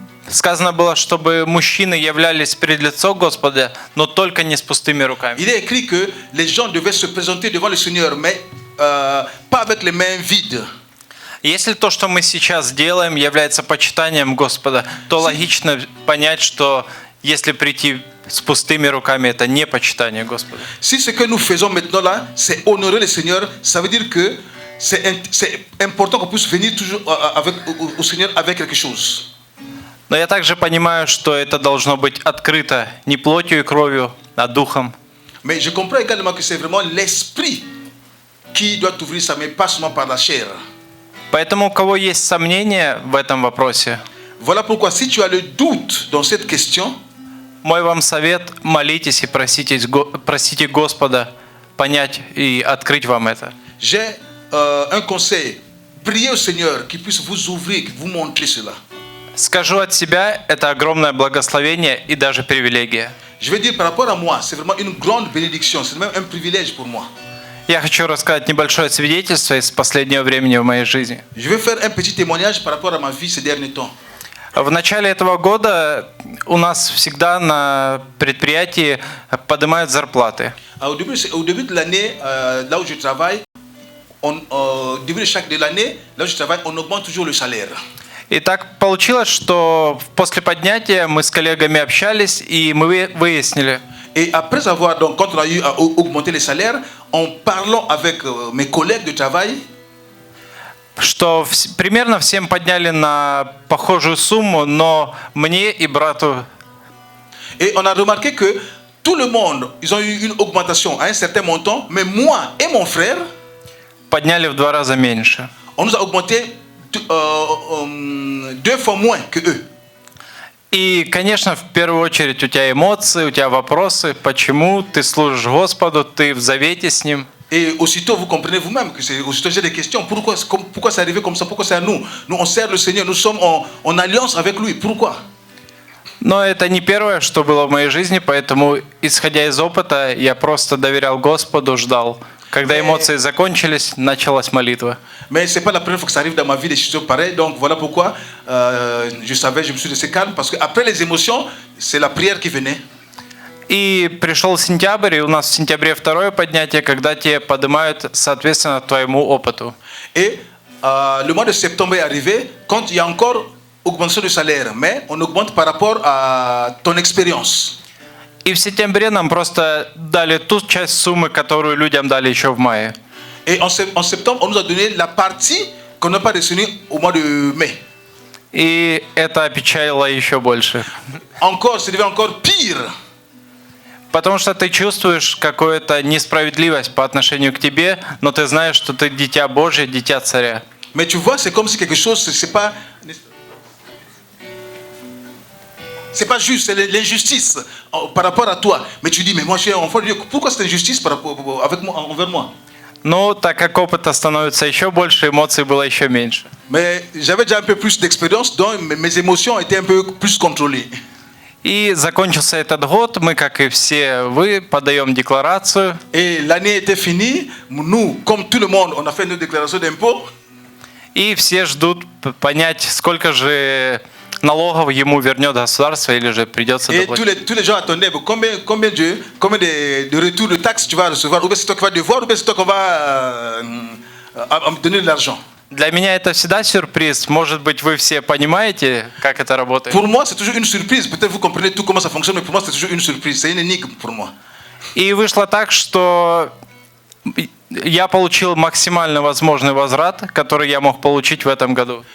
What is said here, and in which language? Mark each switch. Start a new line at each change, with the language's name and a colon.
Russian: сказано было, чтобы мужчины являлись перед лицом Господа, но только не с пустыми руками.
French: il est écrit que les gens devaient se présenter devant le Seigneur, mais pas avec les mains vides.
Russian: Если то, что мы сейчас делаем, является почитанием Господа, то логично понять, что если прийти с пустыми руками, это не почитание Господа.
French: Si ce que nous faisons maintenant là, c'est honorer le Seigneur, ça veut dire que c'est important qu'on puisse venir toujours au Seigneur avec quelque chose.
Russian: Но я также понимаю, что это должно быть открыто не плотью и кровью, а духом.
French: Mais je comprends également que c'est vraiment l'esprit qui doit ouvrir sa main, pas seulement par la chair.
Russian: Поэтому у кого есть сомнения в этом вопросе,
French: Voilà pourquoi si tu as le doute dans cette question,
Russian: мой вам совет: молитесь и просите Господа понять и открыть вам это.
French: j'ai un conseil. Priez au Seigneur qu'il puisse vous ouvrir, vous montrer cela.
Russian: Скажу от себя, это огромное благословение и даже привилегия.
French: Je veux dire par rapport à moi, c'est vraiment une grande bénédiction, c'est même un privilège pour moi.
Russian: Я хочу рассказать небольшое свидетельство из последнего времени в моей жизни.
French: Je vais faire un petit témoignage par rapport à ma vie ces derniers temps.
Russian: В начале этого года у нас всегда на предприятии поднимают зарплаты.
French: Au début de l'année, là où je travaille, au début de chaque de l'année, là où je travaille, on augmente toujours le salaire.
Russian: И так получилось, что после поднятия мы с коллегами общались, и мы выяснили,
French: Et après avoir, donc, quand on a eu à augmenter les salaires, en parlant avec mes collègues de travail,
Russian: что примерно всем подняли на похожую сумму, но мне и брату
French: et on a remarqué que tout le monde, ils ont eu une augmentation à un certain montant, mais moi et mon frère,
Russian: подняли в 2 раза меньше.
French: on nous a augmenté 2 fois moins que eux.
Russian: И, конечно, в первую очередь у тебя эмоции, у тебя вопросы, почему ты служишь Господу, ты в завете с Ним.
French: Et aussitôt, vous comprenez vous-même que c'est aussitôt j'ai des questions. Pourquoi c'est arrivé comme ça? Pourquoi c'est à nous? Nous, on sert le Seigneur, nous sommes en alliance avec lui. Pourquoi?
Russian: Но это не первое, что было в моей жизни, поэтому, исходя из опыта, я просто доверял Господу, ждал. Когда эмоции закончились, началась молитва.
French: Mais c'est pas la première fois que ça arrive dans ma vie des choses pareilles. Donc voilà pourquoi je me suis laissé calme. Parce qu'après les émotions, c'est la prière qui venait.
Russian: И пришел сентябрь, и у нас в сентябре второе поднятие, когда тебе поднимают соответственно твоему опыту.
French: Et le mois de septembre est arrivé quand il y a encore augmentation de salaire. Mais on augmente par rapport à ton expérience.
Russian: И в сентябре нам просто дали ту часть суммы, которую людям дали еще в мае.
French: Et en septembre, on nous a donné la partie qu'on n'a pas reçue au mois de mai.
Russian: И это опечалило еще больше.
French: Encore, c'est devenu encore pire.
Russian: Потому что ты чувствуешь какую-то несправедливость по отношению к тебе, но ты знаешь, что ты дитя Божье, дитя царя.
French: Mais tu vois, c'est comme si quelque chose, c'est pas juste, c'est l'injustice par rapport à toi. Mais tu dis, mais moi je suis enfant de Dieu, pourquoi c'est injustice envers moi?
Russian: Ну, так как опыта становится еще больше, эмоций было еще меньше.
French: Mais j'avais déjà un peu plus d'expérience, donc mes émotions étaient un peu plus contrôlées.
Russian: И закончился этот год, мы, как и все вы, подаем декларацию.
French: Et l'année était finie, nous, comme tout le monde, on a fait nos déclarations d'impôts.
Russian: И все ждут понять, сколько же налогов ему вернет государство или же придется
French: Et
Russian: доплатить.
French: tous les gens attendaient, mais combien de retours de taxes tu vas recevoir, ou bien c'est toi qui vas devoir, ou bien c'est toi qu'on va me donner de l'argent.
Russian: Для меня это всегда сюрприз. Может быть, вы все понимаете, как это работает.
French: Pour moi, c'est toujours une surprise. Peut-être vous comprenez tout comment ça fonctionne, mais pour moi, c'est toujours une surprise. C'est une énigme pour moi.
Russian: И вышло так, что я получил максимально возможный возврат, который я мог получить в этом году.